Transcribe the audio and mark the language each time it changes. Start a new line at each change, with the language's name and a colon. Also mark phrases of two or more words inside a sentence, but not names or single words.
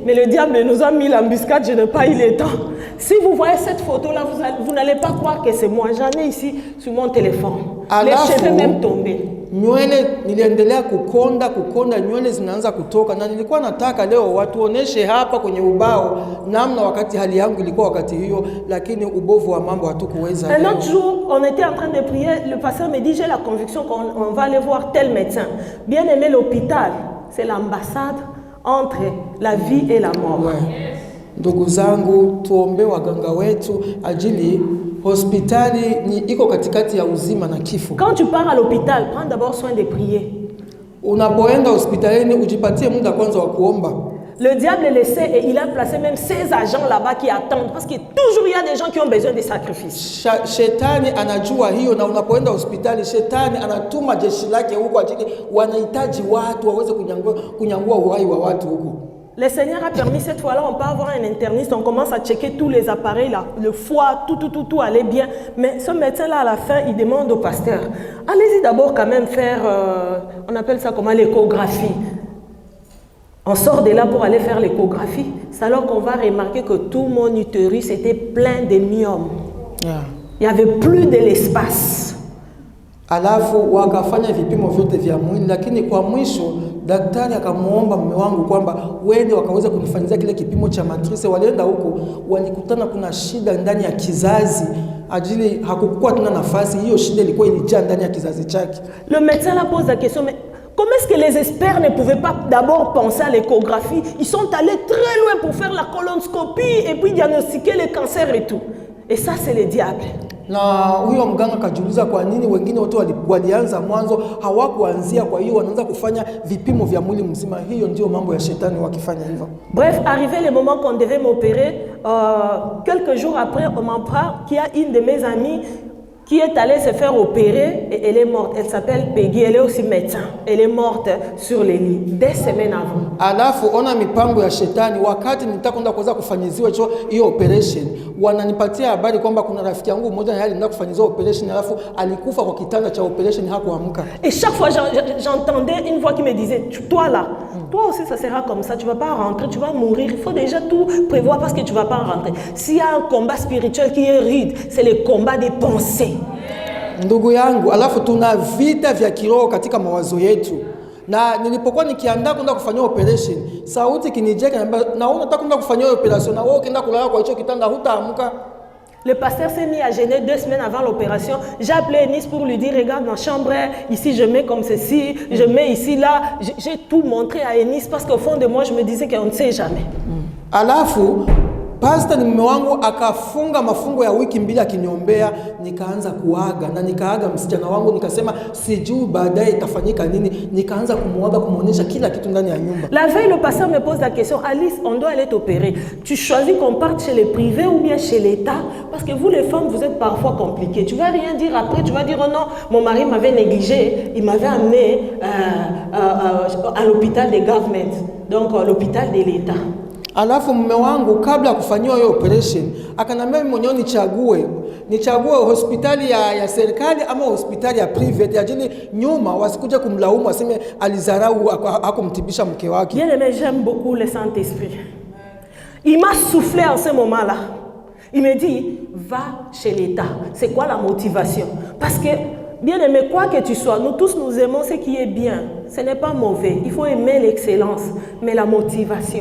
French: Mais le diable nous a mis l'embuscade, je n'ai pas eu le temps. Si vous voyez cette photo-là, vous n'allez pas croire que c'est moi. J'en ai ici sur mon téléphone. Les cheveux même tombés.
Swahili: Nywele niliendelea kukonda nywele zinaanza kutoka na nilikuwa nataka leo watu oneshe hapa kwenye ubao namna wakati hali yangu ilikuwa wakati hiyo, lakini ubovu wa mambo hatukuweza.
French: Un autre jour, on était en train de prier, le pasteur me dit j'ai la conviction qu'on va aller voir tel médecin. Bien aimé, l'hôpital, c'est l'ambassade entre la vie et la mort. Ouais.
Swahili: Ndugu zangu tuombe waganga wetu ajili hospitali ni iko katikati ya uzima na kifo.
French: Quand tu pars à l'hôpital, prends d'abord soin de prier.
Swahili: Unapoenda hospitalini ujipatie muda kwanza wa kuomba.
French: Le diable le sait et il a placé même ses agents là-bas qui attendent parce que toujours il y a des gens qui ont besoin de sacrifices.
Swahili: Shetani anajua hiyo na unapoenda hospitali shetani anatuma jeshi lake huko ajili wanahitaji watu waweze kunyangua uhai wa watu huko.
French: Le Seigneur a permis cette fois-là, on peut avoir un interniste, on commence à checker tous les appareils, là, le foie, tout allait bien. Mais ce médecin-là, à la fin, il demande au pasteur, allez-y d'abord quand même faire, on appelle ça comment, l'échographie. On sort de là pour aller faire l'échographie. C'est alors qu'on va remarquer que tout mon utérus était plein de myomes.
English: Yeah.
French: Il n'y avait plus de l'espace.
Swahili: Alafu wakafanya vipimo vyote vya mwili, lakini kwa mwisho daktari akamuomba mume wangu kwamba wende wakaweza kunifanyia kile kipimo cha matrice. Walienda huko walikutana kuna shida ndani ya kizazi, ajili hakukuwa tena nafasi, hiyo shida ilikuwa ilijaa ndani ya kizazi chake.
French: Le médecin la pose la question, mais Comment est-ce que les experts ne pouvaient pas d'abord penser à l'échographie? Ils sont allés très loin pour faire la colonoscopie et puis diagnostiquer le cancer et tout. Et ça, c'est le diable.
Swahili: Na huyo mganga kajiuliza kwa nini wengine wote walianza mwanzo hawakuanzia, kwa hiyo wanaanza kufanya vipimo vya mwili mzima. Hiyo ndio mambo ya shetani wakifanya hivyo.
French: Bref, arrivé le moment qu'on devait m'opérer, quelques jours après, on m'apprend qu'il y a une de mes amies qui est allée se faire opérer et elle est morte. Elle s'appelle Peggy, elle est aussi médecin. Elle est morte sur les lits, des semaines avant.
Swahili: Alafu ona mipango ya shetani, wakati nitakwenda kuweza kufanyiziwa hiyo operation, wananipatia habari kwamba kuna rafiki yangu mmoja naye alienda kufanyiziwa operation, alafu alikufa kwa kitanda cha operation, hakuamka.
French: Et chaque fois j'entendais une voix qui me disait, toi là, toi aussi ça sera comme ça, tu vas pas rentrer, tu vas mourir. Il faut déjà tout prévoir parce que tu vas pas rentrer. S'il y a un combat spirituel qui est rude, c'est le combat des pensées.
Swahili: Ndugu yangu, alafu tuna vita vya kiroho katika mawazo yetu. Na nilipokuwa nikiandaa kwenda kufanyia operation, sauti kinijeka na unataka kwenda kufanyia operation na wewe ukienda kulala kwa hicho kitanda hutaamka.
French: Le pasteur s'est mis à gêner 2 semaines avant l'opération. J'ai appelé Enis pour lui dire, regarde ma chambre, ici je mets comme ceci, je mets ici là. J'ai tout montré à Enis parce qu'au fond de moi je me disais qu'on ne sait jamais.
Swahili: Alafu pastor ni mume wangu akafunga mafungo ya wiki 2 akiniombea, nikaanza kuaga na nikaaga msichana wangu, nikasema sijui baadaye itafanyika nini, nikaanza kumuaga kumuonyesha kila kitu ndani ya nyumba.
French: La veille, le pasteur me pose la question, Alice, on doit aller t'opérer. Tu choisis qu'on parte chez les privés ou bien chez l'État? Parce que vous les femmes, vous êtes parfois compliquées. Tu vas rien dire après, tu vas dire oh non, mon mari m'avait négligé, il m'avait amené à l'hôpital des government, donc l'hôpital de l'État.
Swahili: Alafu mume wangu kabla kufanyiwa hiyo operation akanambia mimi mwenyewe nichague hospitali ya serikali ama hospitali ya private, ya jini nyuma wasikuje kumlaumu waseme alizarau hakumtibisha mke wake.
French: Bien aimé, j'aime beaucoup le Saint-Esprit. Il m'a soufflé en ce moment-là. Il me dit va chez l'État. C'est quoi la motivation? Parce que bien aimé, quoi que tu sois, nous tous nous aimons ce qui est bien. Ce n'est pas mauvais. Il faut aimer l'excellence, mais la motivation.